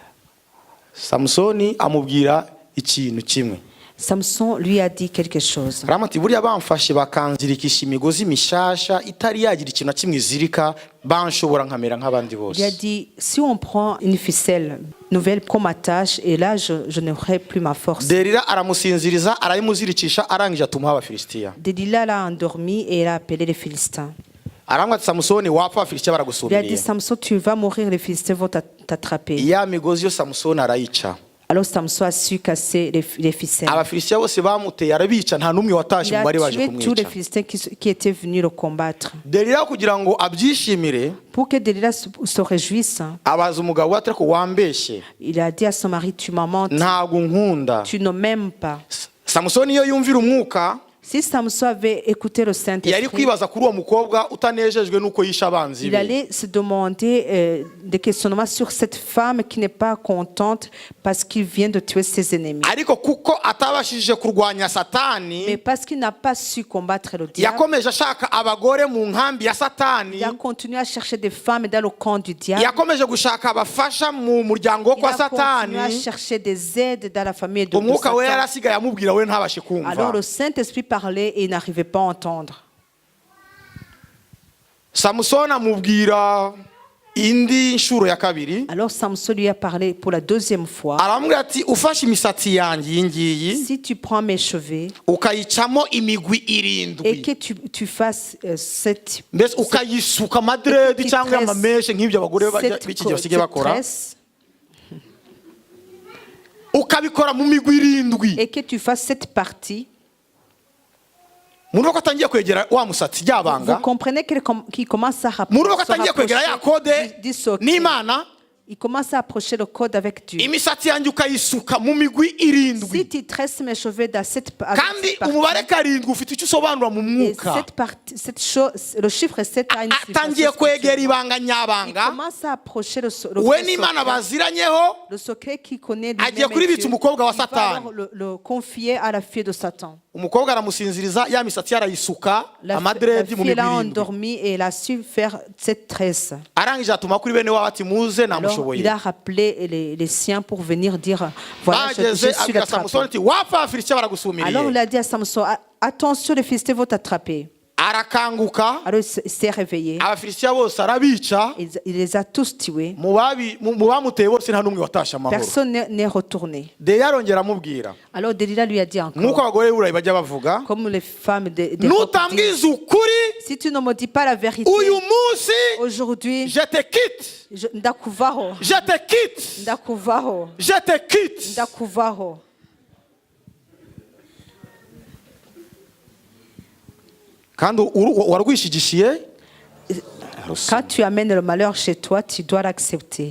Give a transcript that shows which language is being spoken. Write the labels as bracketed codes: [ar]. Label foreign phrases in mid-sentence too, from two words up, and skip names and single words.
[rw] Samusoni amubwira ikintu kimwe. [fr] Samson lui a dit quelque chose. [rw] Aramati buriya bamfashe bakanzirikisha imigozi mishasha itari yagira ikintu na kimwe izirika banshobora nkamera nk'abandi bose. [fr] Il a dit, si on prend une ficelle nouvelle comme attache, et là je n'aurai plus ma force. [rw] Delila aramusinziriza arayimuzirikisha arangije atuma Abafilisitiya. [fr] Delilah l'a endormi et elle a appelé les Philistins. [rw] Aramubwira ati Samusoni wapfa Abafilisitiya [fr] Il a dit, [rw] baragusumiriye. [fr] Samson, tu vas mourir, les Philistins vont t'attraper. [rw] Ya migozi yo Samusoni arayica. [fr] Alors Samson a su casser les ficelles. [rw] Abafilisitiya bose bamuteye arabica nta numwe watashye [fr] Il [rw] mu bari [fr] a [rw] baje [fr] tué tous les [rw] kumwica. [fr] Philistins qui étaient venus le combattre. [rw] Delila kugira ngo abyishimire [fr] Pour que Delilah se réjouisse, [rw] abaza umugabo ati ariko wambeshye [fr] il a dit à son mari, tu m'as menti, [rw] ntabwo nkunda. [fr] tu ne m'aimes pas. [rw] Samusoni iyo yumvira umwuka [fr] Si Samson avait écouté le [rw] yari [fr] Saint-Esprit, [rw] kwibaza kuri uwo mukobwa utanejejwe nuko yisha abanzi [fr] il [rw] be. [fr] allait se demander des questionnements sur cette femme qui n'est pas contente parce qu'il vient de tuer ses ennemis. [rw] Ariko kuko atabashije kurwanya Satani, [fr] Mais parce qu'il n'a pas su combattre le diable, [rw] yakomeje ashaka abagore mu nkambi ya Satani, [fr] il a continué à chercher des femmes dans le camp du diable. [rw] yakomeje gushaka abafasha mu muryango wo [fr] Il [rw] kwa [fr] a continué à [rw] Satani. [fr] chercher des aides dans la famille de [rw] Umwuka we [fr] Satan. [rw] yarasigaye amubwira we ntabashe [fr] Alors [rw] kumva. [fr] le Saint-Esprit parlait et il n'arrivait pas à entendre. [rw] Samusoni amubwira indi nshuro ya kabiri, [fr] Alors Samson lui a parlé pour la deuxième fois. [rw] aramubwira ati ufashe imisatsi yanjye iyi ngiyi [fr] Si tu prends mes cheveux [rw] ukayicamo imigwi [fr] et [rw] irindwi, [fr] que tu fasses cette [rw] mbese ukayisuka amadredi cyangwa amameshe nk'ibyo abagore b'iki gihe basigaye bakora, [fr] tresse, [rw] ukabikora mu migwi irindwi, [fr] et que tu fasses cette partie, [rw] Muruko atangiye kwegera wa musatsi ryabanga. [fr] Vous comprenez qu'il commence à [rw] Muruko atangiye kwegera ya kode n'Imana. [fr] Il commence à approcher le code avec Dieu. [rw] Imisatsi yanjye ukayisuka mu migwi irindwi. [fr] Si tu tresses mes cheveux dans cette partie. [rw] Kandi umubare karindwi ufite icyo usobanura mu mwuka. [fr] Cette chose, le chiffre 7 a une signification. [rw] Atangiye kwegera ibanga nyabanga. [fr] Il commence à approcher le [rw] we n'Imana baziranyeho. [fr] Le secret qui connaît lui-même. [rw] Agiye kuribitsa umukobwa wa Satani. [fr] Le confier à la fille de Satan. [rw] Umukobwa aramusinziriza ya misatsi yarayisuka amadredi mu mibiri. [fr] Elle a endormi et elle a su faire cette tresse. [rw] Arangije atuma kuri bene wabo ati muze namushoboye. [fr] Il a rappelé les siens pour venir dire voilà je suis l'attrapé. Alors il a dit à Samson, attention, les Philistins vont t'attraper. [rw] Arakanguka. [fr] Alors il s'est réveillé. [rw] Abafilisitiya bose arabica. [fr] Il les a tous tués. [rw] Mu bamuteye bose nta n'umwe watashe amahoro. [fr] Personne n'est retourné. [rw] Delila arongera amubwira. [fr] Alors Delila lui a dit encore. [rw] Nkuko abagore b'Iburayi bajya bavuga. [fr] Comme les femmes de [rw] Nutambwiza ukuri. [fr] Si tu ne me dis pas la vérité. [rw] Uyu munsi. [fr] Aujourd'hui. Je te quitte. [rw] Ndakuvaho. [fr] Je te quitte. [rw] Ndakuvaho. [fr] Je te quitte. [rw] Ndakuvaho. [fr] Quand tu amènes le malheur chez toi, tu dois l'accepter.